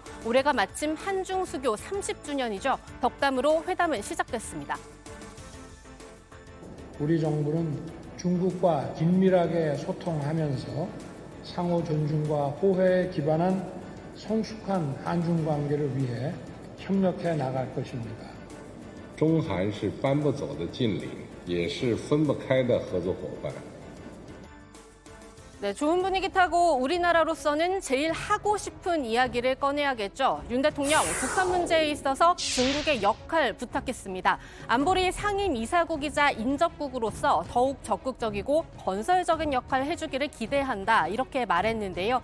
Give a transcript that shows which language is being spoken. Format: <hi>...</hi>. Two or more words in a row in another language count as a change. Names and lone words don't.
<ko>올해가 마침 한중 수교 30주년이죠. 덕담으로 회담은 시작됐습니다. 우리 정부는 중국과 긴밀하게 소통하면서 상호 존중과 호혜에 기반한 성숙한 한중 관계를 위해 협력해 나갈 것입니다.</ko> <zh>中韩是搬不走的近邻，也是分不开的合作伙伴。</zh> <ko>네, 좋은 분위기 타고 우리나라로서는 제일 하고 싶은 이야기를 꺼내야겠죠. 윤 대통령 북한 문제에 있어서 중국의 역할 부탁했습니다. 안보리 상임이사국이자 인접국으로서 더욱 적극적이고 건설적인 역할을 해주기를 기대한다 이렇게 말했는데요.</ko>